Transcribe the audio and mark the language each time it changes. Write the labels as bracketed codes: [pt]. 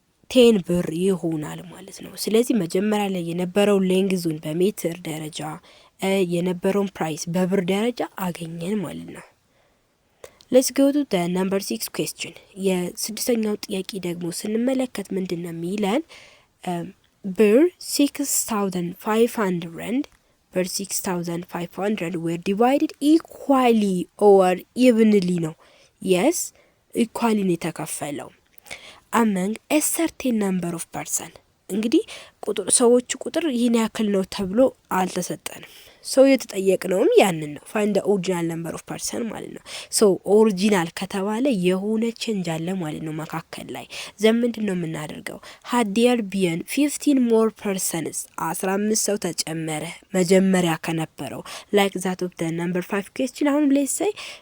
[am] 10 ብር ይሆናል ማለት ነው። ስለዚህ መጀመሪያ ላይ የነበረው ሌንግዙን በሜትር ደረጃ የነበረውን ፕራይስ በብር ደረጃ አገኘን ማለት ነው። [en] ሌትስ ጎ ቱ ዘ ነምበር 6 ኩዌስችን። [am] የስድስተኛው ጥያቄ ደግሞ ስንመለከት ምንድነው የሚለን? [en] ብር 6500 were divided equally or evenly ነው። yes [am] ኢኳሊ ነው የተከፈለው [en] among a certain number of person [am] እንግዲህ ሰዎቹ ቁጥር ይሄን ያክል ነው ተብሎ አልተሰጠንም። ሰው የተጠየቅነውም ያንን ነው [en] find the original number of person [am] ማለት ነው። so ኦሪጂናል ከተባለ የሆነ ቼንጅ አለ ማለት ነው መካከል ላይ ዘምንድን ነው የምናደርገው [en] had there been 15 more persons [am] 15 ሰው ተጨመረ መጀመሪያ ከነበረው [en] like that of the number 5 question [am] አሁን let's say